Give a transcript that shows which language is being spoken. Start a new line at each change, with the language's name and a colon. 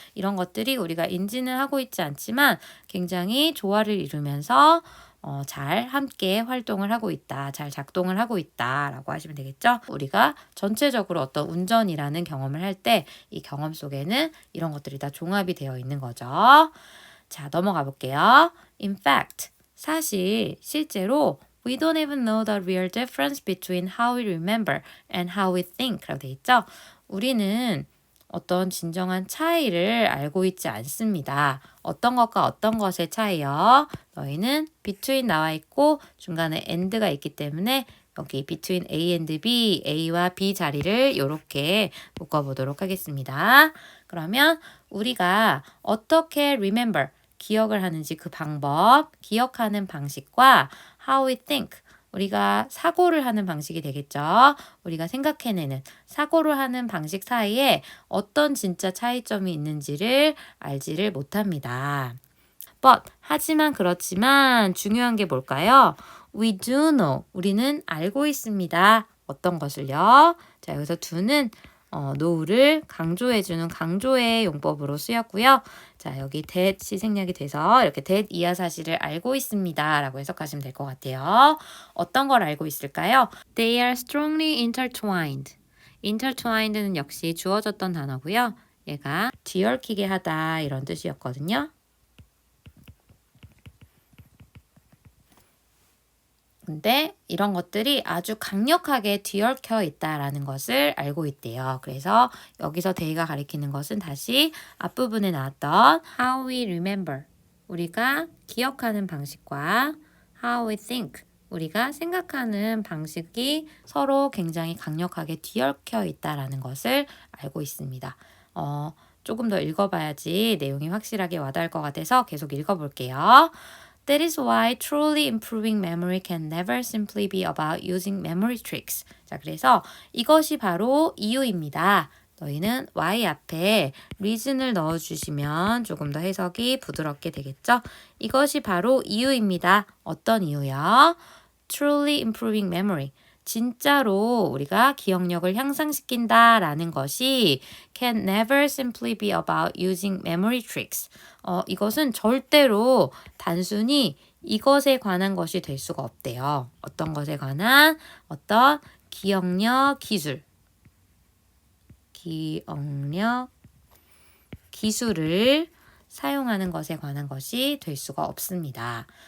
Korean: 이런 것들이 우리가 인지는 하고 있지 않지만 굉장히 조화를 이루면서 잘 함께 활동을 하고 있다. 잘 작동을 하고 있다. 라고 하시면 되겠죠? 우리가 전체적으로 어떤 운전이라는 경험을 할 때 이 경험 속에는 이런 것들이 다 종합이 되어 있는 거죠. 자, 넘어가 볼게요.
English: In fact,
Korean: 실제로
English: we don't even know the real difference between how we remember and how we think
Korean: 라고 돼 있죠? 우리는 어떤 진정한 차이를 알고 있지 않습니다. 어떤 것과 어떤 것의 차이요? 너희는 between 나와 있고 중간에 and가 있기 때문에 여기
English: between A and B,
Korean: A와 B 자리를 이렇게 묶어보도록 하겠습니다. 그러면 우리가 어떻게 remember, 기억을 하는지 그 방법, 기억하는 방식과
English: how we think,
Korean: 우리가 사고를 하는 방식이 되겠죠. 우리가 생각해내는 사고를 하는 방식 사이에 어떤 진짜 차이점이 있는지를 알지를 못합니다. 하지만 그렇지만 중요한 게 뭘까요?
English: We do know.
Korean: 우리는 알고 있습니다. 어떤 것을요? 자, 여기서 do는 no를 강조해주는 강조의 용법으로 쓰였고요. 자, 여기 that이 생략이 돼서 이렇게 that 이하 사실을 알고 있습니다. 라고 해석하시면 될 것 같아요. 어떤 걸 알고 있을까요?
English: They are strongly intertwined.
Korean: intertwined는 역시 주어졌던 단어고요. 얘가 뒤얽히게 하다 이런 뜻이었거든요. 근데 이런 것들이 아주 강력하게 뒤얽혀 있다라는 것을 알고 있대요. 그래서 여기서 they가 가리키는 것은 다시 앞부분에 나왔던
English: how we remember,
Korean: 우리가 기억하는 방식과
English: how we think,
Korean: 우리가 생각하는 방식이 서로 굉장히 강력하게 뒤얽혀 있다라는 것을 알고 있습니다. 조금 더 읽어봐야지 내용이 확실하게 와닿을 것 같아서 계속 읽어볼게요.
English: That is why truly improving memory can never simply be about using memory tricks.
Korean: 자, 그래서 이것이 바로 이유입니다. 너희는 why 앞에 reason을 넣어주시면 조금 더 해석이 부드럽게 되겠죠? 이것이 바로 이유입니다. 어떤 이유요?
English: Truly improving memory.
Korean: 진짜로 우리가 기억력을 향상시킨다라는 것이
English: can never simply be about using memory tricks.
Korean: 이것은 절대로 단순히 이것에 관한 것이 될 수가 없대요. 어떤 것에 관한 어떤 기억력 기술. 기억력 기술을 사용하는 것에 관한 것이 될 수가 없습니다.